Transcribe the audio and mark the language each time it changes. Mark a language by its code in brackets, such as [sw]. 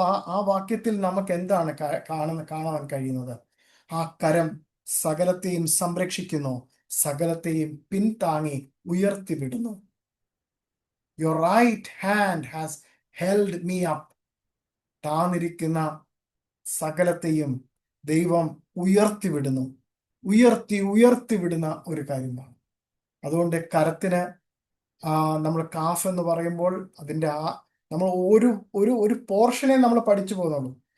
[ml] ആ വാക്യത്തിൽ നമുക്ക് എന്താണ് കാണാൻ കഴിയുന്നത്? ആ കരം സകലത്തെയും സംരക്ഷിക്കുന്നു, സകലത്തെയും പിൻതാങ്ങി ഉയർത്തിവിടുന്നു. [en] Your right hand has held me up. [ml] താന്നിരിക്കുന്ന സകലത്തെയും ദൈവം ഉയർത്തിവിടുന്നു. ഉയർത്തിവിടുന്ന ഒരു കാര്യമാണ്. അതുകൊണ്ട് കരത്തിന് നമ്മൾ കാഫ് എന്ന് പറയുമ്പോൾ അതിൻ്റെ നമ്മൾ ഒരു പോർഷനെ നമ്മൾ പഠിച്ചു പോകുന്നുള്ളൂ.